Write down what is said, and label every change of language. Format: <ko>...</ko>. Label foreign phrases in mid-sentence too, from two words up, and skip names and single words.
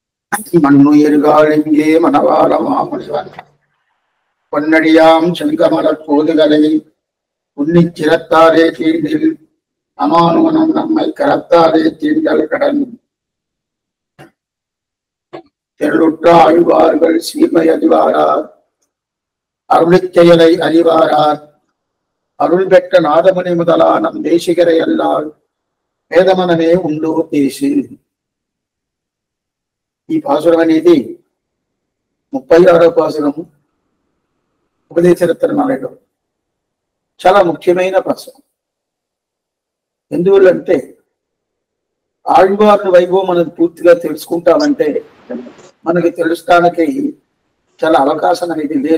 <ta>மண்ணு எருகாலிங்கே மணவாளமாமுனிவர் பொன்னடியாம் செங்கமலர் போதுகளை உன்னிச் சிரத்தாரே தீண்டில் அமானுவனம் நம்மை கரத்தாரே தீண்டல் கடன் தெருளுற்ற ஆழ்வார்கள் சீமை அறிவாரார் அருளிச் செயலை அறிவாரார் அருள் பெற்ற நாதமுனி முதலா நம் தேசிகரை அல்லால் வேதமனமே ఉండు பேசு.</ta> <te>ఈ పాసురం అనేది 36వ పాసురం ఉపదేశరత్నాలలో చాలా ముఖ్యమైన పాసురం. ఎందువల్లంటే ఆళ్వార్ల వైభవం మనం పూర్తిగా తెలుసుకుంటామంటే మనకి తెలుసుకోవడానికి చాలా అవకాశం అనేది లేదు.</te>